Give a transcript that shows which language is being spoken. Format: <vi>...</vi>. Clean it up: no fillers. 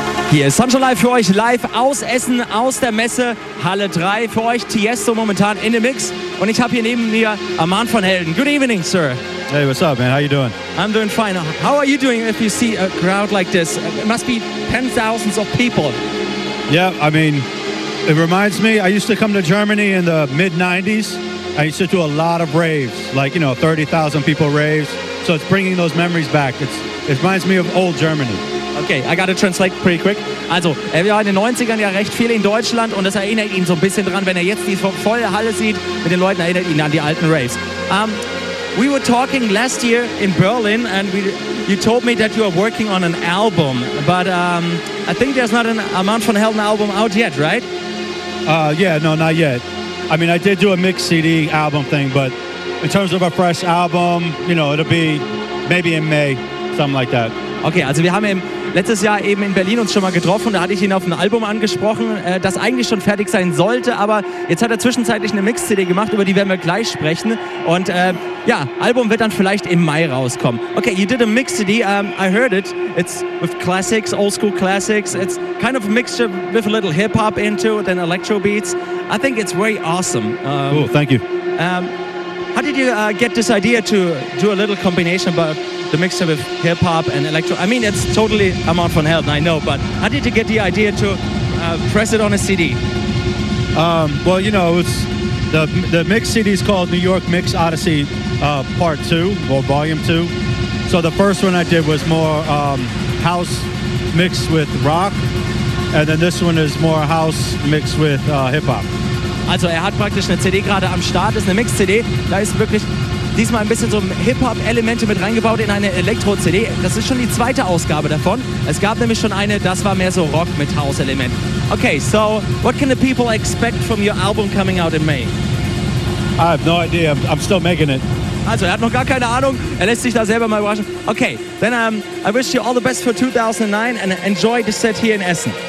<de>Hier ist Sunshine Live für euch live aus Essen, aus der Messe Halle 3. Für euch Tiesto momentan in dem Mix. Und ich habe hier neben mir Armand van Helden.</de> <en>Good evening, sir. Hey, what's up, man? How you doing? I'm doing fine. How are you doing if you see a crowd like this? It must be tens of thousands of people. Yeah, I mean, it reminds me, I used to come to Germany in the mid-90s. I used to do a lot of raves, like, you know, 30,000 people raves. So it's bringing those memories back. It reminds me of old Germany. Okay, I gotta translate pretty quick.</en> <de>Also, er war in den 90ern ja recht viel in Deutschland und das erinnert ihn so ein bisschen dran, wenn er jetzt die volle Halle sieht mit den Leuten, erinnert ihn an die alten Raves.</de> <en>We were talking last year in Berlin and you told me that you are working on an album, but I think there's not an Armand van Helden album out yet, right? Yeah, no, not yet. I mean, I did do a mix CD album thing, but in terms of a fresh album, you know, it'll be maybe in May, something like that.</en> <de>Okay, also wir haben letztes Jahr eben in Berlin uns schon mal getroffen, da hatte ich ihn auf ein Album angesprochen, das eigentlich schon fertig sein sollte, aber jetzt hat er zwischenzeitlich eine Mix-CD gemacht, über die werden wir gleich sprechen und ja, Album wird dann vielleicht im Mai rauskommen.</de> <en>Okay, you did a Mix-CD, I heard it, it's with classics, old school classics, it's kind of a mixture with a little hip-hop into it, then electro beats, I think it's very awesome. Cool, thank you. How did you get this idea to do a little combination about the mixture with hip-hop and electro? I mean, it's totally Armand van Helden, I know, but how did you get the idea to press it on a CD? Well, you know, it's the mix CD is called New York Mix Odyssey Part 2, or Volume 2. So the first one I did was more house mixed with rock, and then this one is more house mixed with hip-hop.</en> <de>Also er hat praktisch eine CD gerade am Start, ist eine Mix-CD, da ist wirklich diesmal ein bisschen so Hip-Hop-Elemente mit reingebaut in eine Elektro-CD. Das ist schon die zweite Ausgabe davon. Es gab nämlich schon eine, das war mehr so Rock mit House-Element.</de> <en>Okay, so what can the people expect from your album coming out in May? I have no idea, I'm still making it.</en> <de>Also er hat noch gar keine Ahnung, er lässt sich da selber mal überraschen.</de> <en>Okay, then I wish you all the best for 2009 and enjoy the set here in Essen.</en>